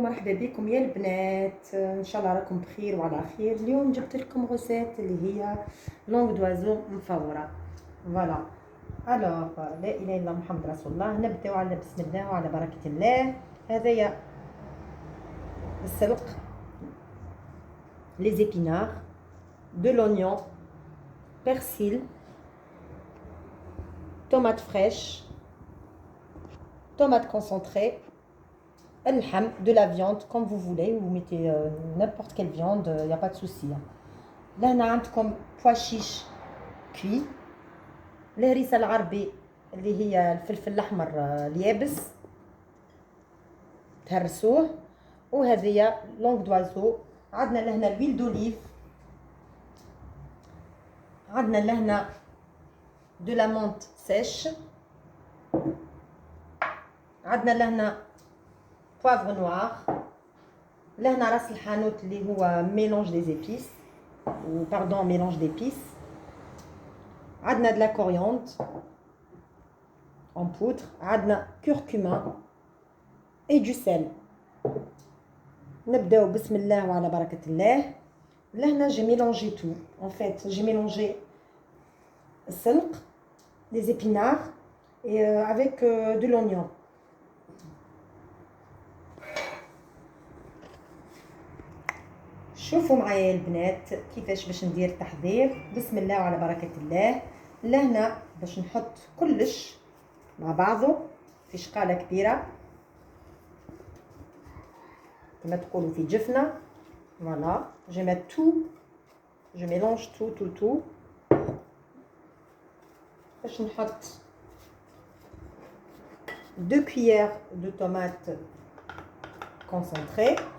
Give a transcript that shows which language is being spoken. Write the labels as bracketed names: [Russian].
[Arabic] مرحبا بكم يا البنات، ان شاء الله راكم بخير وعلى خير. اليوم جبت لكم غوسيت اللي هي لونغ دوازو مفوره. فوالا الوغ لا اله الا الله محمد رسول الله. نبداو على بسم الله وعلى بركه الله. هذايا السلق، [French] لي زيبينار، دو لونيون، persil, tomate fraîche, tomate concentrée, الحم, de la viande comme vous voulez, vous mettez n'importe quelle viande, il n'y a pas de souci. [Arabic] Là on a عندكم [French] pois chiche cuit, [Arabic] الهريسة العربي اللي هي الفلفل الأحمر اليابس تهرسوه، وهذه لونغ دوازو. عندنا لهنا الويل دوليف، عندنا لهنا [French] de la menthe sèche، [Arabic] عندنا لهنا poivre noir، لهنا راس الحانوت اللي هو [French] mélange des épices ou pardon mélange d'épices، [Arabic] عندنا [French] de la coriandre en poudre، [Arabic] عندنا [French] curcuma et du sel. [Arabic] نبداو بسم الله وعلى بركة الله. [French] لهنا j'ai mélangé tout. En fait j'ai mélangé السلق، les épinards et avec de l'oignon. [Arabic] شوفوا معايا البنات كيفاش باش ندير التحضير. بسم الله وعلى بركة الله. لهنا باش نحط كلش مع بعضه في شقالة كبيرة كما تقولوا في جفنة. [French] فوالا je mets tout, je mélange tout. [Arabic] باش نحط [French] 2 cuillères de tomates concentrées،